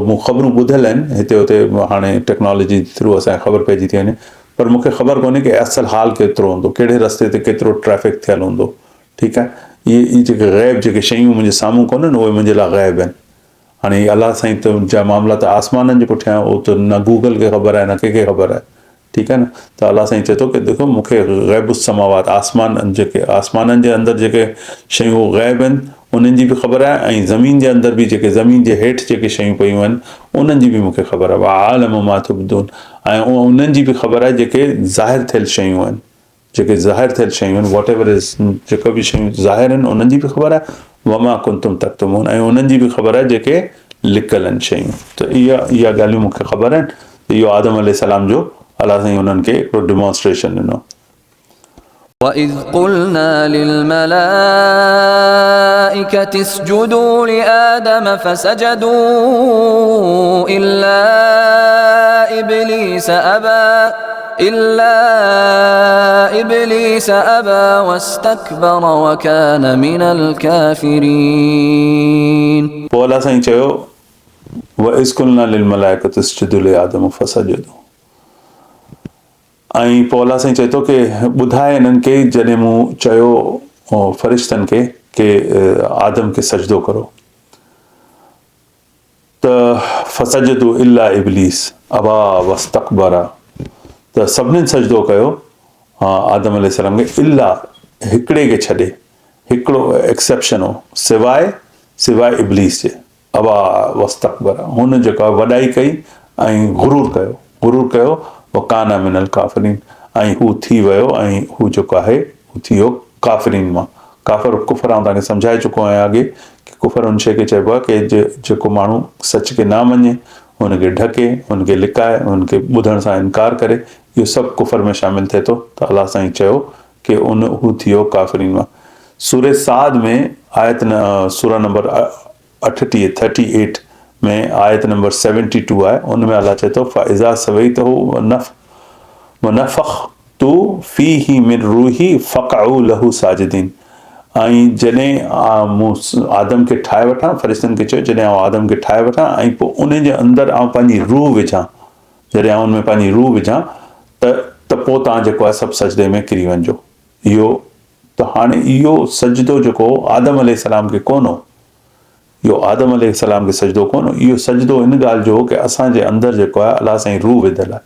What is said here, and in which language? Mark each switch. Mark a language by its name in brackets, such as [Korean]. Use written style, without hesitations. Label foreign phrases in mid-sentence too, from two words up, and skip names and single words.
[Sindhi] मूं ख़बरूं ॿुधियल आहिनि हिते हुते, हाणे [English] technology through [Sindhi] असांखे ख़बर पइजी थी वञे, पर मूंखे ख़बर कोन्हे कि असुल हाल केतिरो हूंदो, कहिड़े रस्ते ते केतिरो ट्रैफ़िक थियल हूंदो। ठीकु आहे, इहे जेके ग़ैब जेके शयूं मुंहिंजे साम्हूं कोन्हनि, उहे मुंहिंजे लाइ ग़ैब आहिनि। हाणे अलाह साईं त जा मामला त आसमाननि जे पुठियां, उहो त न गूगल खे ख़बर आहे न कंहिंखे ख़बर आहे। ठीकु आहे न। त अलाह साईं चए थो कि देखो मूंखे [Arabic] غيب سماوات [Sindhi] आसमाननि जे अंदरि जेके शयूं ग़ैब आहिनि उन्हनि जी बि ख़बर आहे, ऐं ज़मीन जे अंदरि बि जेके ज़मीन जे हेठि जेके शयूं पियूं आहिनि उन्हनि जी बि मूंखे ख़बर आहे। [Arabic] أعلم ما تبدون, [Sindhi] ऐं उन्हनि जी बि ख़बर आहे जेके ज़ाहिर थियल शयूं आहिनि, जेके ज़ाहिर थियल शयूं आहिनि, [English] whatever is, [Sindhi] जेके बि शयूं ज़ाहिर आहिनि उन्हनि जी बि ख़बर आहे। [Arabic] وما كنتم تكتمون, [Sindhi] ऐं उन्हनि जी बि ख़बर आहे जेके लिकियल आहिनि शयूं। त इहा ॻाल्हियूं मूंखे ख़बर आहिनि। इहो आदम अलैहिस्सलाम जो अलाह साईं उन्हनि खे हिकिड़ो डिमॉन्स्ट्रेशन ॾिनो। [Arabic] وإذ قلنا للملائكة اسجدوا لآدم فسجدوا إلا إبليس أبى واستكبر وكان من الكافرين. [Sindhi] पोइ अलाह साईं चयो [Arabic] وإذ قلنا للملائكة اسجدوا لآدم فسجدوا, [Sindhi] ऐं पोइ अलाह साईं चए थो कि ॿुधाए हिननि खे जॾहिं मूं चयो फ़रिश्तनि खे कि आदम खे सजदो करो, त [Arabic] فسجدوا إلا إبليس أبى واستكبر, [Sindhi] त सभिनीनि सजदो कयो आदम अलैहिस्सलाम खे, इल्ला हिकिड़े खे छॾे, हिकिड़ो एक्सेप्शन हो, सिवाय इब्लीस जे, [Arabic] أبى واستكبر, [Sindhi] हुन जेका वॾाई कई ऐं गुरूर कयो [Arabic] وكان من الكافرين, [Sindhi] ऐं हू थी वियो, ऐं हू जेको आहे हू थी वियो काफ़िरीन मां। काफ़िर कुफ़र आउं तव्हांखे सम्झाए चुको आहियां अॻे कि कुफ़र उन शइ खे चइबो आहे कि जेको माण्हू सच खे न मञे, हुनखे ढके, हुनखे लिकाए, हुनखे ॿुधण सां इनकार करे, इहो सभु कुफ़र में शामिल थिए थो। त अलाह साईं चयो कि हू थी वियो काफ़िरीन मां। सूरे साद में आयत सूरा नंबर 38 में आयत नंबर 72 आहे, उनमें अलाह चए थो [Arabic] فإذا سويته ونفخت فيه من روحي فقعوا له ساجدين, [Sindhi] ऐं जॾहिं मूं आदम खे ठाहे वठां, फ़रिश्तनि खे चयो जॾहिं आउं आदम खे ठाहे वठां ऐं पोइ उन जे अंदरि आउं पंहिंजी रूह विझां, जॾहिं आउं उनमें पंहिंजी रूह विझां त पोइ तव्हां जेको आहे सभु सजदे में किरी वञिजो। इहो त हाणे इहो सजदो जेको आदम अलैहिस्सलाम खे कोन हो, इहो आदम अलैहिस्सलाम खे सजदो कोन हो, इहो सजदो इन ॻाल्हि जो हो कि असांजे अंदरि जेको आहे अलाह साईं रूह विधियल आहे।